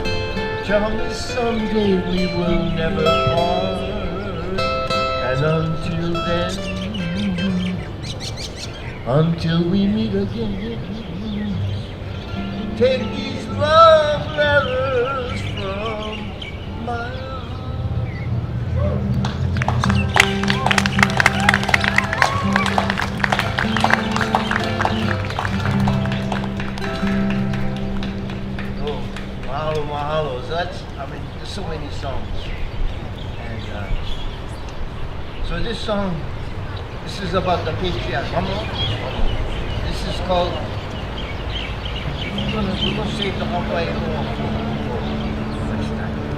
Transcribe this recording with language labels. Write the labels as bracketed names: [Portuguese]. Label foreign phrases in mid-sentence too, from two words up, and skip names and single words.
[English] Tell me someday we will never part. And until then, until we meet again, take these love letters from my Oh, mahalo, mahalo. So that's, there's so many songs. And so this song, this is about the patriarch. This is called, we're gonna save the Hawaiian next time.